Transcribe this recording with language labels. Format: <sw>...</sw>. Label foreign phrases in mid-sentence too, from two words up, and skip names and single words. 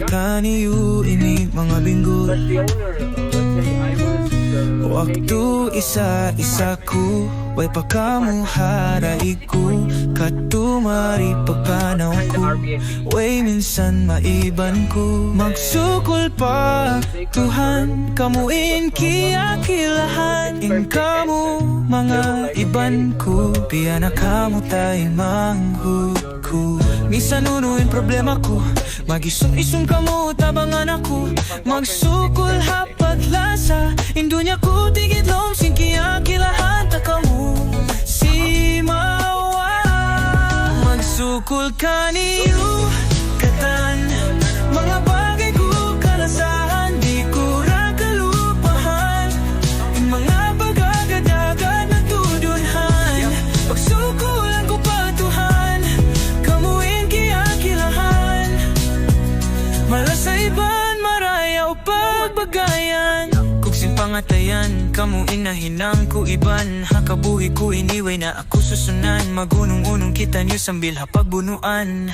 <tsg>kaniyo inig mga binggol.</tsg> <en>But the owner, let's say I was</en> <tsg>Waktu isa-isa ko, way pagkamuharay ko, katumari pagpanaw ko, way minsan maiban ko. Magsukol pa, Tuhan, kamuin kiyakilahan, in kamu mga iban ko, piya na kamu tayo manghud ko. Minsan unuin problema ko, mag-isong-isong kamu tabangan ako, magsukol hapag lasa, indunya ko tigit lom sin kiyakilahan ta kamu si mawa. Magsukol kaniyo katan, mga bagay ko kalasahan, di ko ra kalupahan,</tsg> <tl>yung mga pag-agad-agad na tudunhan.</tl> <tsg>Pagsukulan ko pa Tuhan, kamuin kiyakilahan, malasa iban marayaw pagbagayan. Kuksin pangatayan, kamu inahinang ko iban, hakabuhi ko iniway na ako susunan, magunong-unong kita niyo sambil hapagbunuan.</tsg>